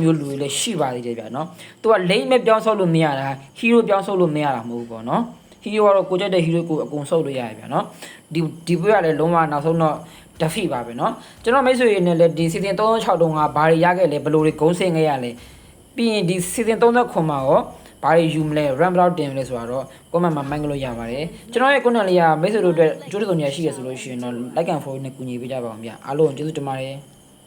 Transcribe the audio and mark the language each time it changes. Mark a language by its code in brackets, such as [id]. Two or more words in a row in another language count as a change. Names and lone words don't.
[my] မျိုးလူတွေလည်းရှိပါသေးတယ်ဗျာနော်သူကလိမ့်မဲ့ပြောင်းဆော့လို့မရတာ hero ပြောင်းဆော့လို့မရတာမဟုတ်ဘူးပေါ့နော် hero ကတော့ကိုကြက်တဲ့ hero ကိုအကုန်ဆော့လို့ရတယ်ဗျာနော်ဒီပွဲကလည်းလုံးဝနောက်ဆုံးတော့တဖိပါပဲနော်ကျွန်တော်မိတ်ဆွေတွေနဲ့လည်းဒီ season 36တုန်းကဘာတွေရခဲ့လဲဘယ်လိုတွေဂုံးဆင်းခဲ့ရလဲပြီးရင်ဒီ season 39မှာရောဘာတွေယူမလဲ RAM ဘယ်လောက်တင်မလဲဆိုတာတော့ comment မှာမှန်းလို့ရပါတယ်ကျွန်တော်ရဲ့ content လေးကမိတ်ဆွေတို့အတွက်အကျိုးတူနေရရှိရဆိုလို့ရှိရင်တော့ [en] like and follow [my] နဲ့ကူညီပေးကြပါအောင်ဗျာအားလုံးကျေးဇူးတင်ပါတယ်